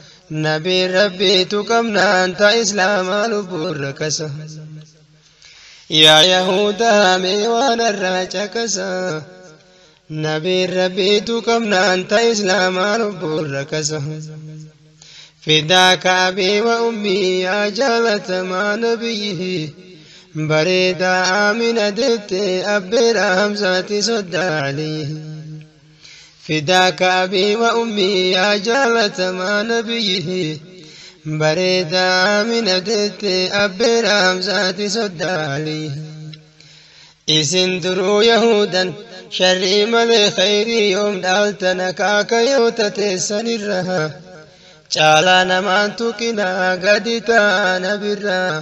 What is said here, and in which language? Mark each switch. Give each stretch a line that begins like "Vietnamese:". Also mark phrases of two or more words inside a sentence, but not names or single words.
Oromo: Nabiin Rabbiitu qabnaan ta'a Islaamaa lubbuun rakasa. Yaa Yahudaa mee waan irraa caqasa. Nabiin Rabbiitu qabnaan ta'a Islaamaa lubbuun rakasa.
Arabic: فداك أبي وأمي يا جالة مع نبيه.
Oromo: Bareeda Aamina deette abbeera Hamzaati soddaa Aliyyi.
Arabic: فداك أبي وأمي يا جالة مع نبيه.
Oromo: Bareeda Aamina deette abbeera Hamzaati soddaa Aliyyi. Isin duruu Yahuudan sharrii malee khayrii yoom dhaaltan akaakayoota teessanirra. Caalaa namaan tuqinaa gadi taana birra.